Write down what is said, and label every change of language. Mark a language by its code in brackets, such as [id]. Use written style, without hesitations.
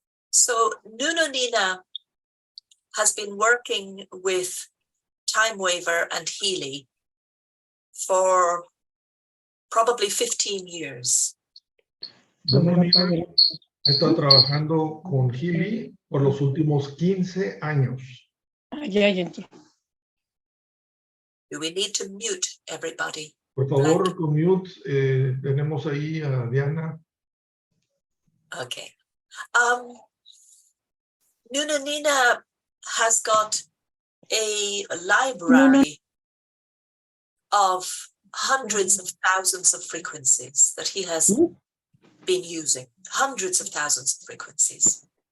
[en] So Nunonina has been working with TimeWaver and Healy for probably 15 years. Nunonina [es] He estado trabajando con Healy por los últimos 15 años. Ya entró. [en] Do we need to mute everybody? [es] Por favor, con mute, tenemos ahí a Diana. [en] Okay. Nuna has got a library of hundreds of thousands of frequencies that he has been using. Hundreds of thousands of frequencies.